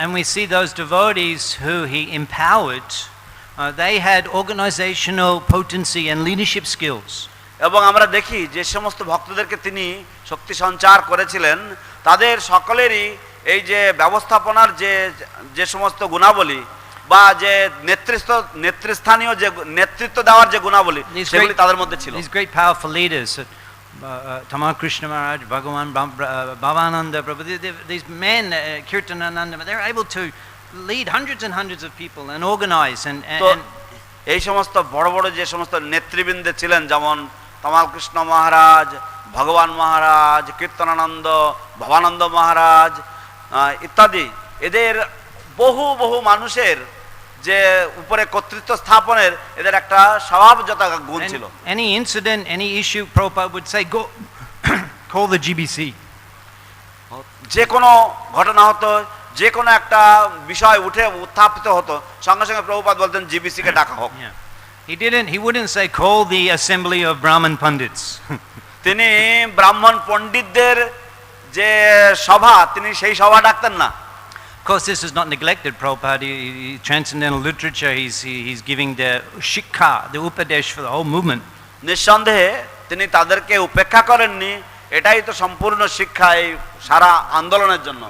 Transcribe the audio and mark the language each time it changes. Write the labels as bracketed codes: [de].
[en] And we see those devotees who he empowered, they had organizational potency and leadership skills. [bn] এবং আমরা দেখি যে সমস্ত ভক্তদেরকে তিনি শক্তি সঞ্চার করেছিলেন তাদের সকলেরই এই যে ব্যবস্থাপনার যে সমস্ত গুণাবলী বা যে নেতৃস্থানীয় যে নেতৃত্ব দেওয়ার যে গুণাবলী সেগুলি তাদের মধ্যে ছিল। [en] These great powerful leaders, Tamal Krishna Maharaj, Bhagavan Bhavananda Prabhu, these men, Kirtanananda, they're able to lead hundreds and hundreds of people and organize and [bn] এই সমস্ত বড় বড় যে সমস্ত নেতৃবৃন্দে ছিলেন, যেমন তমাল কৃষ্ণ মহারাজ, ভগবান মহারাজ, কীর্তনানন্দ, ভবানন্দ মহারাজ ইত্যাদি, এদের বহু বহু মানুষের যে উপরে কর্তৃত্ব স্থাপনের এদের একটা স্বভাবজাত গুণ ছিল। [en] Any incident, any issue, Prabhupada would say, go call the GBC. [bn] যে কোনো ঘটনা হতো, যে কোনো একটা বিষয় উত্থাপিত হতো, সঙ্গে সঙ্গে প্রভুপাদ বলতেন জিবিসি কে ডাকা হোক। [en] He wouldn't say call the assembly of Brahman Pandits. [bn] তিনি ব্রাহ্মণ পণ্ডিতদের যে সভা, তিনি সেই সভা ডাকতেন না। [en] Of course, this is not neglected. Prabhupada, transcendental literature, he's giving the shikha, the upadesh for the whole movement. [bn] নিঃসন্দেহে তিনি তাদেরকে উপেক্ষা করেননি, এটাই তো সম্পূর্ণ শিক্ষা এই সারা আন্দোলনের জন্য।